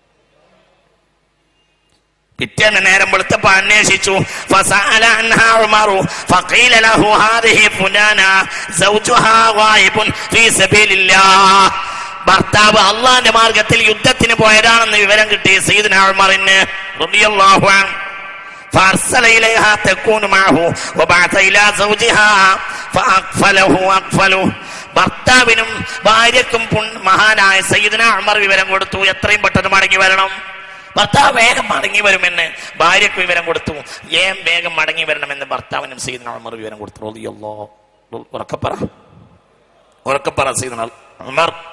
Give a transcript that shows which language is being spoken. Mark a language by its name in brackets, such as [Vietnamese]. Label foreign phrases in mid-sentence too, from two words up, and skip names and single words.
[Malayalam] പിറ്റേന്ന് നേരം വെളുത്തപ്പോ അന്വേഷിച്ചു. ഭർത്താവ് അള്ളാന്റെ മാർഗത്തിൽ യുദ്ധത്തിന് പോയതാണെന്ന് വിവരം കിട്ടി സയ്യിദുനാ ഉമറിന് [Arabic] رضي الله عنه. فأرسل إليها تكون معه وبعث إلى زوجها فأقفله أقفله. [Malayalam] ഭർത്താവിനും ഭാര്യക്കും മഹാനായ സയ്യിദുനാ ഉമർ വിവരം കൊടുത്തു, എത്രയും പെട്ടെന്ന് മടങ്ങി വരണം. ഭർത്താവ് വേഗം മടങ്ങി വരുമെന്ന് ഭാര്യക്ക് വിവരം കൊടുത്തു. വേഗം മടങ്ങി വരണമെന്ന് ഭർത്താവിനും സയ്യിദുനാ ഉമർ വിവരം കൊടുത്തു. റളിയല്ലാഹു. ഉറക്കപ്പറ സയ്യിദുനാ ഉമർ.